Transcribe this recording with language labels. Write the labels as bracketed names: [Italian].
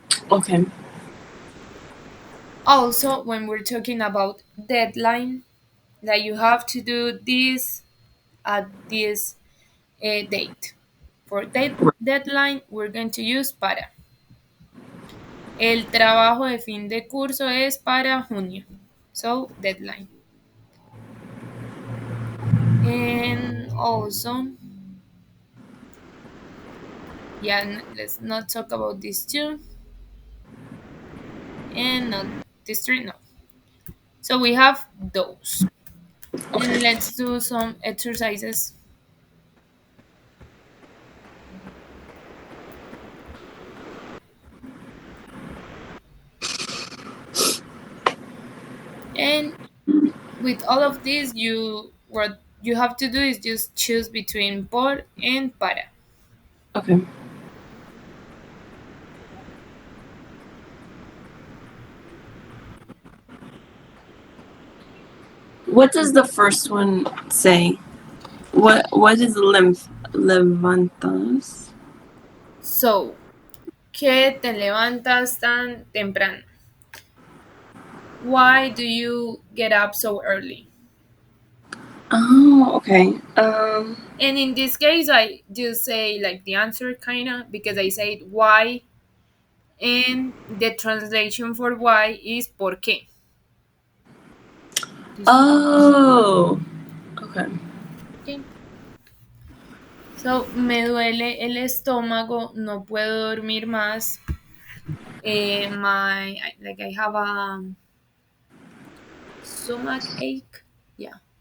[English] Okay. Also, when we're talking about deadline, that you have to do this at this date. For deadline, we're going to use para. [Spanish] El trabajo de fin de curso es para junio. [English] So, deadline. And also, yeah, let's not talk about these two and not these three. No. So we have those. Okay. And let's do some exercises. And with all of this, what you have to do is just choose between por and para. Okay. What does the first one say? What is levantas? [Spanish] So, ¿qué te levantas tan temprano? [English] Why do you get up so early? Oh, okay. And in this case, I just say like the answer kinda because I said why, and the translation for why is por qué. Just Oh, okay. okay. [Spanish] So, me duele el estómago, no puedo dormir más. [English] Like I have a stomach ache, yeah,